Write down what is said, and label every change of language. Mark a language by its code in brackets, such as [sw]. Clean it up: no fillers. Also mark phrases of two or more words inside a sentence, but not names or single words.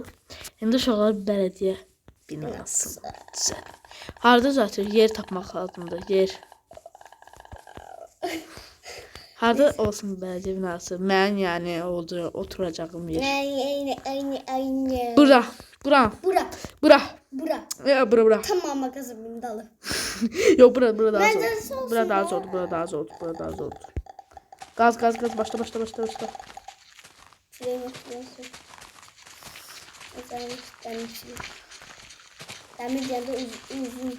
[az] İndi uşaqlar bələdiyyə binası düzəlt. Harda düzəltir? Yer tapmaq lazımdır. Yer. Harda olsun bələdiyyə binası? Mən yəni oturacağım yer. Aynen. Bura. Bura. Bura. Bura. Bura. Ya bura. Tamam magazin dalı. Yok bura daha Bence zor. olsun Bura daha ya. zor. Bura daha zor. Bura daha zor. Gaz. Başla. [tr] Şuraya bakıyorsun. Mesela demir yanında uzun.